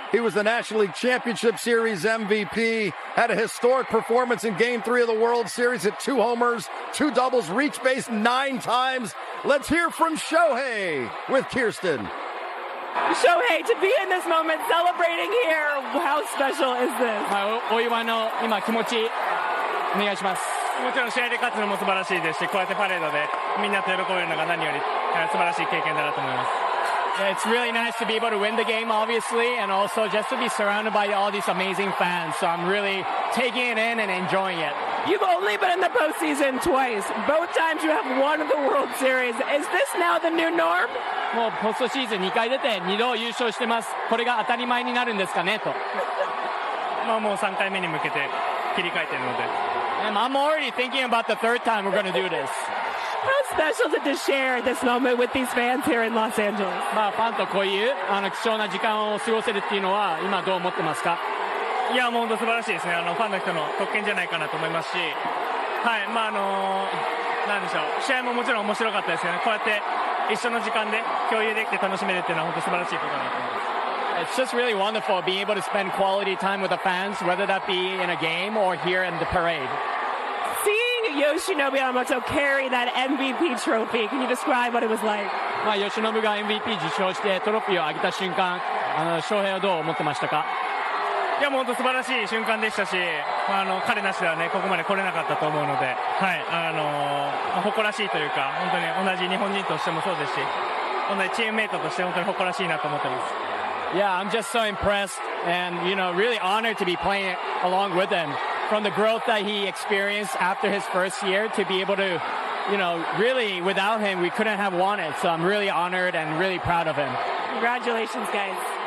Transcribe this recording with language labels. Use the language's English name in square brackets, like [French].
[English] He was the National League Championship Series MVP, had a historic performance in Game 3 of the World Series, hit 2 homers, 2 doubles, reached base 9 times. Let's hear from Shohei with Kirsten. Shohei, to be in this moment, celebrating here, how special is this? [Japanese] お祝いの今気持ちお願いします。もちろん試合で勝つのも素晴らしいですし、こうやってパレードでみんなと喜べるのが何より素晴らしい経験だなと思います。 [English] It's really nice to be able to win the game, obviously, and also just to be surrounded by all these amazing fans. So I'm really taking it in and enjoying it. You've only been in the postseason twice. Both times you have won the World Series. Is this now the new norm? [Japanese] もうポストシーズン2回出て2度優勝してます。これが当たり前になるんですかねと。まあもう3回目に向けて切り替えてるので。 [English] And I'm already thinking about the third time we're going to do this. How special is it to share this moment with these fans here in Los Angeles? [Japanese] まあファンとこういう貴重な時間を過ごせるっていうのは今どう思ってますか？いやもう本当素晴らしいですね。ファンの人の特権じゃないかなと思いますし、はい、まあなんでしょう、試合ももちろん面白かったですよね。こうやって一緒の時間で共有できて楽しめるっていうのは本当素晴らしいことだなと思います。 [English] It's just really wonderful being able to spend quality time with the fans, whether that be in a game or here in the parade. Seeing Yoshinobu Yamamoto carry that MVP trophy, can you describe what it was like? [Japanese] まあ吉信が MVP 受賞してトロフィーを上げた瞬間、翔平はどう思ってましたか？いやもう本当素晴らしい瞬間でしたし、彼なしではねここまで来れなかったと思うので、はい、誇らしいというか本当に同じ日本人としてもそうですし、同じチームメイトとして本当に誇らしいなと思ってます。 [English] Yeah, I'm just so impressed and really honored to be playing along with him. From the growth that he experienced after his first year to be able to, really without him we couldn't have won it. So I'm really honored and really proud of him. Congratulations, guys.